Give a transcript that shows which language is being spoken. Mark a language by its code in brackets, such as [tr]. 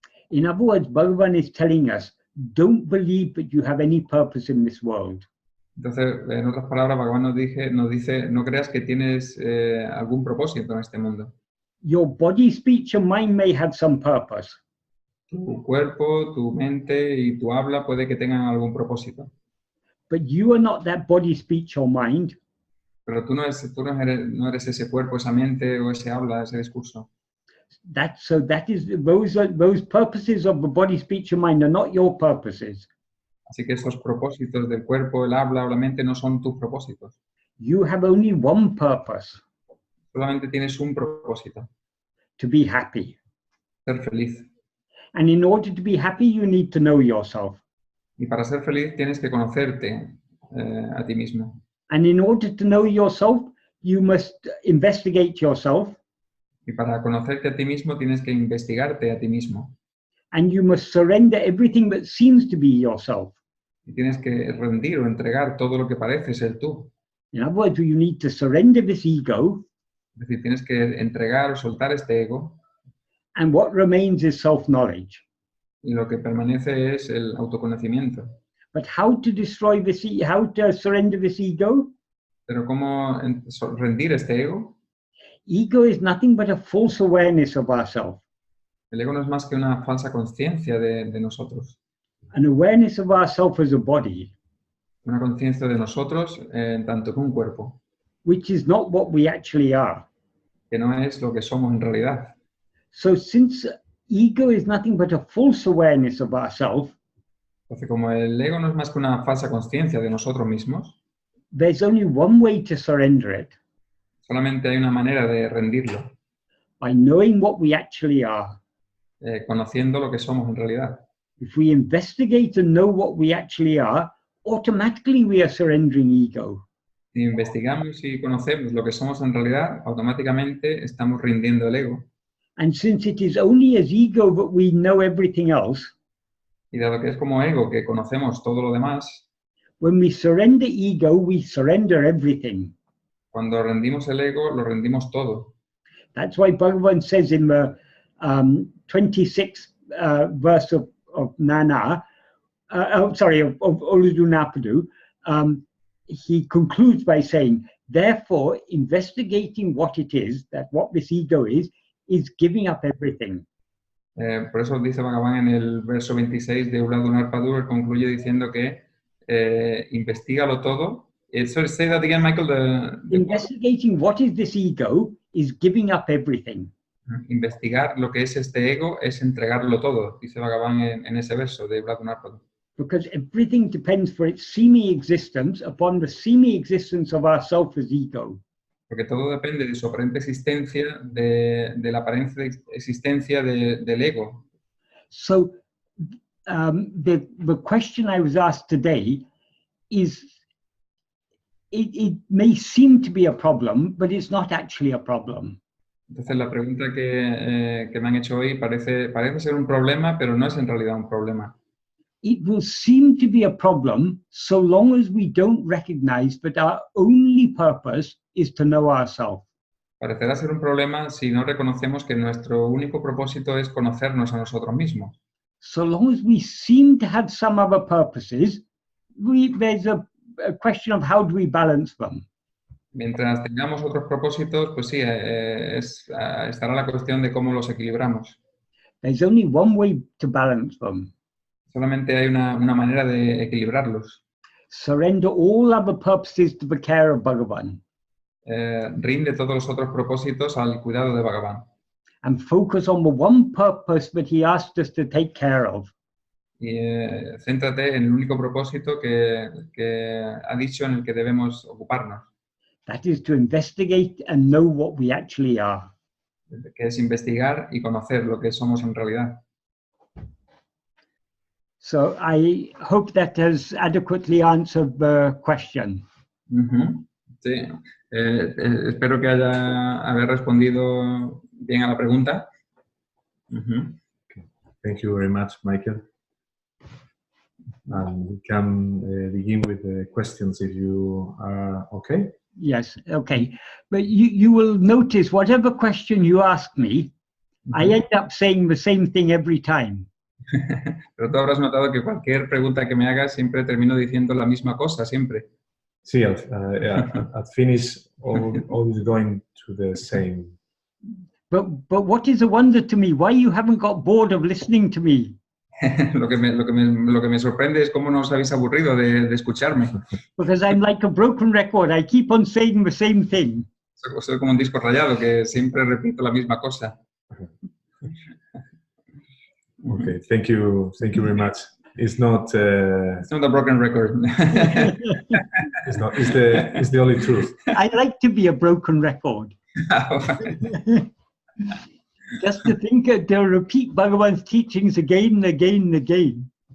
[en] In other words, Bhagavan is telling us, don't believe that you have any purpose in this world. [es] Entonces, en otras palabras, Bhagavan nos dice, no creas que tienes algún propósito en este mundo. [en] Your body, speech, and mind may have some purpose. [es] Tu cuerpo, tu mente y tu habla puede que tengan algún propósito. [en] But you are not that body, speech, or mind. [es] Pero tú no eres ese cuerpo, esa mente o ese habla, ese discurso. [en] Those purposes of the body, speech, and mind are not your purposes. [es] Así que esos propósitos del cuerpo, el habla o la mente no son tus propósitos. [en] You have only one purpose, [es] Solamente tienes un propósito, [en] to be happy. [es] ser feliz. [en] And in order to be happy, you need to know yourself. [es] Y para ser feliz tienes que conocerte a ti mismo. [en] And in order to know yourself, you must investigate yourself. [es] Y para conocerte a ti mismo tienes que investigarte a ti mismo. [en] And you must surrender everything that seems to be yourself. [es] Y tienes que rendir o entregar todo lo que parece ser tú. [en] In other words, you need to surrender this ego. [es] Es decir, tienes que entregar o soltar este ego. [en] And what remains is self-knowledge. [es] Y lo que permanece es el autoconocimiento. [en] But how to destroy this, how to surrender this ego? [es] Pero ¿cómo rendir este ego? [en] Ego is nothing but a false awareness of ourselves. [es] El ego no es más que una falsa conciencia de nosotros. [en] An awareness of ourselves as a body. [es] Una conciencia de nosotros tanto que un cuerpo. [en] Which is not what we actually are. [es] Que no es lo que somos en realidad. [en] So since ego is nothing but a false awareness of ourselves, [es] Entonces, como el ego no es más que una falsa conciencia de nosotros mismos, [en] there's only one way to surrender it. [es] Solamente hay una manera de rendirlo. [en] By knowing what we actually are. [es] Conociendo lo que somos en realidad. [en] If we investigate and know what we actually are, automatically we are surrendering ego. [es] Si investigamos y conocemos lo que somos en realidad, automáticamente estamos rindiendo el ego. [en] And since it is only as ego that we know everything else, [es] y dado que es como ego que conocemos todo lo demás, [en] when we surrender ego, we surrender everything. [es] Cuando rendimos el ego, lo rendimos todo. [en] That's why Bhagavan says in the 26th verse of Nana, of Uludunapadu, he concludes by saying, therefore, investigating what it is, that what this ego is giving up everything. [es] Por eso dice Bhagavan en el verso 26 de Uludunapadu, concluye diciendo que investígalo todo. [en] Sorry, say that again, Michael. Investigating what is this ego is giving up everything. [es] Investigar lo que es este ego es entregarlo todo, dice Bhagavan en ese verso de Uludunapadu. [en] Because everything depends for its semi-existence upon the semi-existence of ourself as ego. [es] Porque todo depende de su aparente existencia, de la aparente existencia del ego. [en] So the question I was asked today is, it may seem to be a problem, but it's not actually a problem. [es] Entonces la pregunta que me han hecho hoy parece ser un problema, pero no es en realidad un problema. [en] It will seem to be a problem so long as we don't recognize that our only purpose is to know ourselves. [es] Parecerá ser un problema si no reconocemos que nuestro único propósito es conocernos a nosotros mismos. [en] So long as we seem to have some other purposes, there's a question of how do we balance them. [es] Mientras tengamos otros propósitos, pues sí, estará la cuestión de cómo los equilibramos. [en] There's only one way to balance them. [es] Solamente hay una manera de equilibrarlos. [en] Surrender all other purposes to the care of Bhagavan. [es] Rinde todos los otros propósitos al cuidado de Bhagavan. [en] and focus on the one purpose that he asked us to take care of. [es] Y céntrate en el único propósito que ha dicho en el que debemos ocuparnos, [en] That is to investigate and know what we actually are. [es] que es investigar y conocer lo que somos en realidad. [en] So I hope that has adequately answered the question. [es] Sí, espero que haber respondido bien a la pregunta. [en] Thank you very much, Michael. And we can begin with the questions if you are okay. Yes, okay. But you will notice whatever question you ask me, I end up saying the same thing every time. [es] Pero tú habrás notado que cualquier pregunta que me hagas siempre termino diciendo la misma cosa, siempre. Sí, [en] at finish, always going to the same. But what is a wonder to me, why you haven't got bored of listening to me? [es] Lo que me sorprende es cómo no os habéis aburrido de escucharme. [en] Because I'm like a broken record, I keep on saying the same thing. [es] Soy como un disco rayado que siempre repito la misma cosa. [en] Okay, thank you very much. It's not a broken record. It's the only truth. I like to be a broken record. Just to think to repeat Bhagavan's teachings again and again and again.